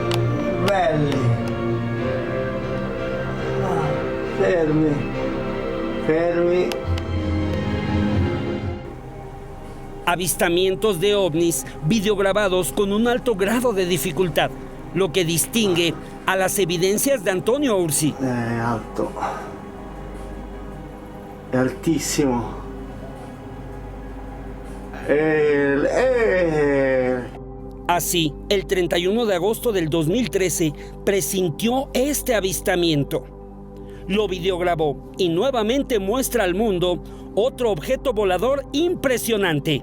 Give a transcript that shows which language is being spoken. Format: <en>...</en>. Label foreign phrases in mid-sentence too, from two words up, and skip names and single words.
<it>Fermi.</it> <es>Avistamientos de ovnis videograbados con un alto grado de dificultad, lo que distingue a las evidencias de Antonio Ursi.</es> <it>Alto. È altissimo.</it> <es>Así, el 31 de agosto del 2013 presintió este avistamiento. Lo videograbó y nuevamente muestra al mundo otro objeto volador impresionante.</es>